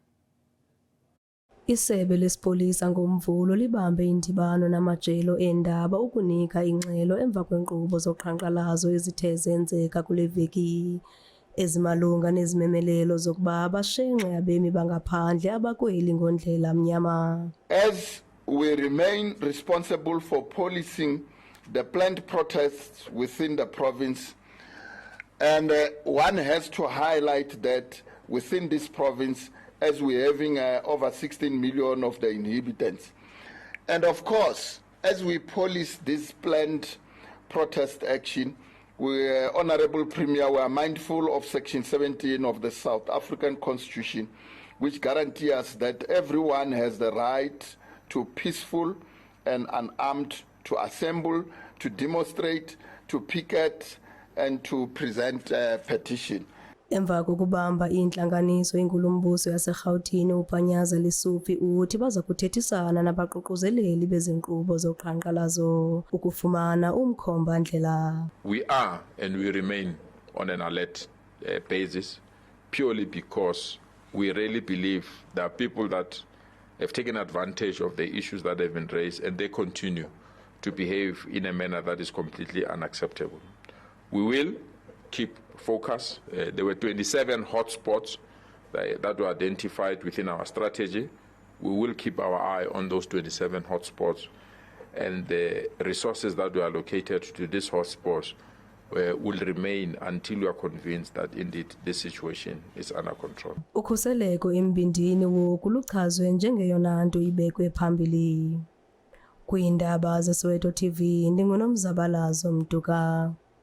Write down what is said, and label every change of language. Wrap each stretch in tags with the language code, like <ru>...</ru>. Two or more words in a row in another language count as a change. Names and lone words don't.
<xh>Isebe lesipolisa ngoMvulo libambe indibano namajelo eendaba ukunika ingxelo emva kwenkqubo zoqhankqalazo ezithe zenzeka kule veki ezimalunga nezimemelelo zokuba bashenxe abemi bangaphandle abakweli ngondlela mnyama.</xh> <en>As we remain responsible for policing the planned protests within the province, and one has to highlight that within this province, as we're having over 16 million of the inhabitants. And of course, as we police this planned protest action, Honorable Premier, we are mindful of Section 17 of the South African Constitution, which guarantees us that everyone has the right to peaceful and unarmed, to assemble, to demonstrate, to picket, and to present a petition.</en> <xh>Emva kokubamba intlanganiso inkulumbuso yaseGauteng uPanyaza Lesufi uthi baza kuthethisana nabaququzeleli bezinkqubo zoqhankqalazo ukufumana umkhomba-ndlela.</xh> <en>We are and we remain on an alert basis purely because we really believe there are people that have taken advantage of the issues that have been raised and they continue to behave in a manner that is completely unacceptable. We will keep focus. There were 27 hotspots that were identified within our strategy. We will keep our eye on those 27 hotspots, and the resources that were allocated to these hotspots will remain until we are convinced that indeed this situation is under control.</en> <xh>Ukhuseleko embindini woku luchazwe njengeyona nto ibekwe phambili. Kwiindaba zeSoweto TV, ndinguNomzabalazo Mtuka.</xh>